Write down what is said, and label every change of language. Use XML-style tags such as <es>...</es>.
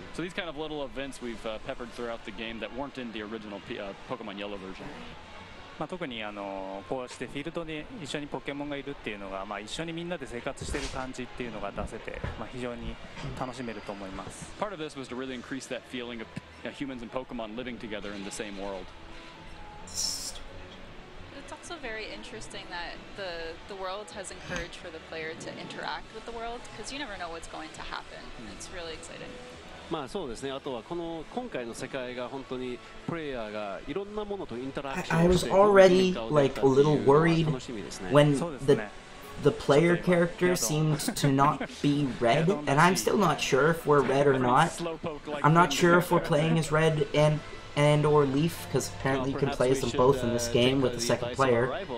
<en>So these kind of little events we've peppered throughout the game that weren't in the original Pokemon Yellow version.</en> <ja>特にこうしてフィールドに一緒にポケモンがいるっていうのが、一緒にみんなで生活してる感じっていうのが出せて、非常に楽しめると思います。</ja> <en>Part of this was to really increase that feeling of humans and Pokemon living together in the same world. It's also very interesting that the world has encouraged for the player to interact with the world because you never know what's going to happen. It's really exciting.</en> <ja>そうですね。あとはこの今回の世界が本当にプレイヤーがいろんなものとインタラクション</ja> <en>I was already like a little worried when the player character seemed to not be red, and I'm still not sure if we're red or not. I'm not sure if we're playing as red and or Leaf, because apparently you can play as them both in this game with the second player.</en>